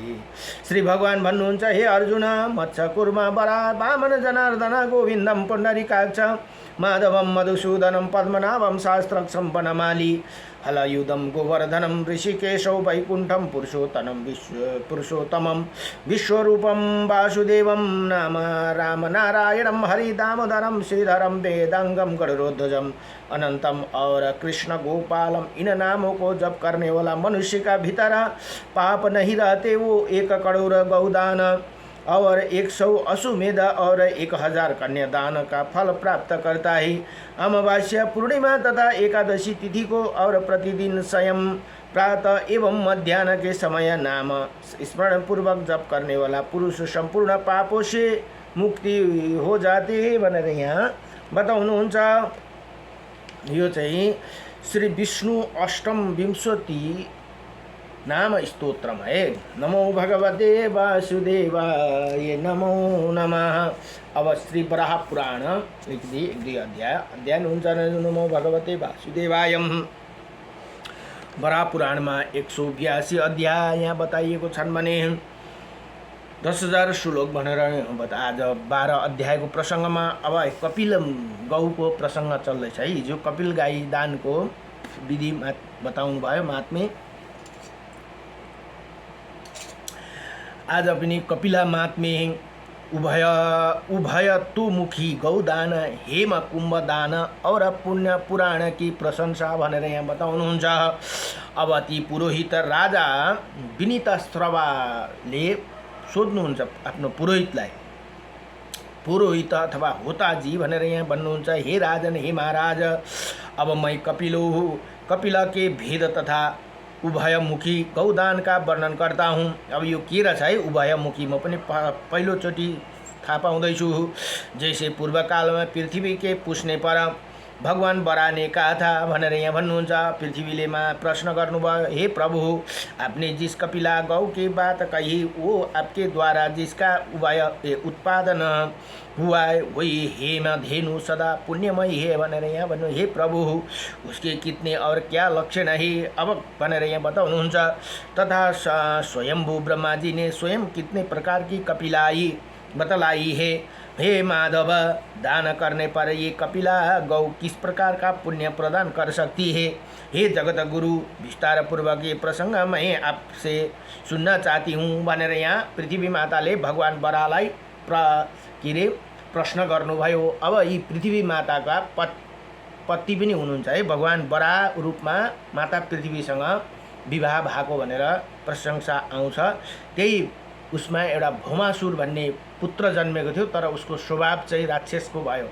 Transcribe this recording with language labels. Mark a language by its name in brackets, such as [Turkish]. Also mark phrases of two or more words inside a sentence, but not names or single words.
[Nepali] श्री भगवान भन्नुहुन्छ, [Sanskrit] हे अर्जुन, मत्स्य कुर्म वरा वामन जनार्दन गोविन्दं पुण्डरीकाक्ष माधवं मधुसूदनं पद्मनाभं शास्त्राक्षं वनमाली हलायुधं गोवर्धनं ऋषिकेशौ वैकुण्ठं पुरुषोत्तमं विश्वरूपं वासुदेवं नाम रामनारायणं हरि दामोदरं श्रीधरं वेदांगम गरुड़ध्वजं अनंतम और कृष्ण गोपालम। [Hindi] इन नामों को जप करने वाला मनुष्य का भीतर पाप नहीं रहते। वो 1 करोड़ गौदान और 100 अश्वमेध और 1000 कन्यादान का फल प्राप्त करता है। अमावास्या, पूर्णिमा तथा एकादशी तिथि को और प्रतिदिन स्वयं प्रातः एवं मध्याह्न के समय नाम स्मरण पूर्वक जप करने वाला पुरुष संपूर्ण पापों से मुक्ति हो जाती है [Nepali] भनेर यहाँ बताउनुहुन्छ। यो चाहिँ श्री विष्णु अष्टम विंशति नाम स्तोत्रम है। [Sanskrit] नमो भगवते वासुदेवाय नमो नमः। [Nepali] अब श्री वराह पुराण लेखिदिए 1-2 अध्याय हुन्छ। [Sanskrit] नमो भगवते वासुदेवाय। [Nepali] वराह पुराणमा 182 अध्याय यहाँ बताइएको छन् भने 10,000 श्लोक भनेर आज 12 अध्यायको प्रसङ्गमा अब कपिल गौको प्रसङ्ग चल्दैछ है। हिजो कपिल गाई दानको विधि बताउनु भयो महात्मे। आज पनि कपिला महात्मे उभयतोमुखी गौदान हेम कुम्भदान [Hindi] और पुण्य पुराण की प्रशंसा [Nepali] भनेर यहाँ बताउनुहुन्छ। अब ती पुरोहित राजा विनीतश्रवाले सोध्नुहुन्छ आफ्नो पुरोहितलाई, पुरोहित अथवा होताजी भनेर यहाँ भन्नुहुन्छ। [Hindi] हे राजन, हे महाराज, अब मैं कपिला के भेद तथा उभयमुखी गौदान का वर्णन करता हूँ। [Nepali] अब यो के रहेछ है उभयमुखी, म पनि पहिलोचोटि थाहा पाउँदैछु। [Hindi] जैसे पूर्वकाल में पृथ्वी के पूछने पर भगवान वराह ने कहा था [Nepali] भनेर यहाँ भन्नुहुन्छ। पृथ्वीले प्रश्न गर्नुभयो, [Hindi] हे प्रभु, आपने जिस कपिला गौ की बात कही वो आपके द्वारा जिसका उभय उत्पादन हुआ है वही हेम धेनु सदा पुण्यमय है [Nepali] भनेर यहाँ भन्नु। [Hindi] हे प्रभु, उसके कितने और क्या लक्षण है [Nepali] अब भनेर यहाँ बताउनुहुन्छ। [Hindi] तथा स्वयंभू ब्रह्मा जी ने स्वयं कितने प्रकार की कपिलाई बतलाई है। हे माधव, दान करने पर ये कपिला गौ किस प्रकार का पुण्य प्रदान कर सकती है। हे जगत गुरु विस्तार पूर्वक ये प्रसंग मैं आपसे सुन्न चाहती हूँ [Nepali] भनेर यहाँ पृथ्वी माताले भगवान बराहलाई के अरे प्रश्न गर्नुभयो। अब यी पृथ्वी माताका पति पनि हुनुहुन्छ है, भगवान बराह रूपमा माता पृथ्वीसँग विवाह भएको भनेर प्रशंसा आउँछ। त्यही उसमा एउटा भौमासुर भन्ने पुत्र जन्मेको थियो, तर उसको स्वभाव चाहिँ राक्षसको भयो।